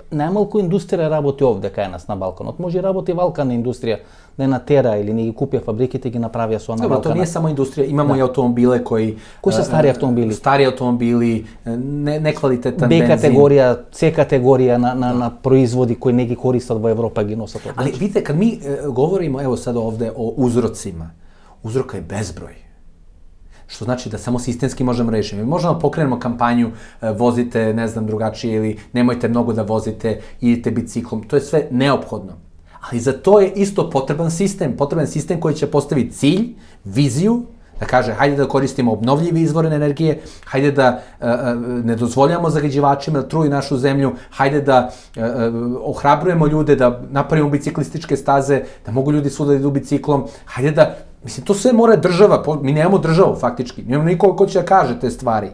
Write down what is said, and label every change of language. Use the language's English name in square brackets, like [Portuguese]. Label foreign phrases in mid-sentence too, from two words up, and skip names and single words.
[Macedonian] Најмалку индустрија работи овде кај нас на Балканот. Може работи валкана индустрија, не натера или не ги купија фабриките, ги направија со на Балканот. Тоа не е само индустрија, имамо и автомобиле кои се стари автомобили? Стари автомобили, неквалитетен бензин. Б категорија, С категорија на производи кои не ги користат во Европа, ги носат овде. [Serbian] Ali vidite, kad mi govorimo evo sad ovde o uzrocima, uzroka je bezbroj. Što znači da samo sistemski možemo rešiti. Mi možemo da pokrenemo kampanju, vozite, ne znam, drugačije ili nemojte mnogo da vozite, idite biciklom. To je sve neophodno. Ali za to je isto potreban sistem koji će postaviti cilj, viziju, da kaže hajde da koristimo obnovljive izvore energije, hajde da ne dozvoljamo zagađivačima da truju našu zemlju, hajde da ohrabrujemo ljude da napravimo biciklističke staze, da mogu ljudi svuda da idu biciklom, hajde da, mislim, to sve mora država, mi nemamo državu faktički, nemamo nikoga ko će da kaže te stvari.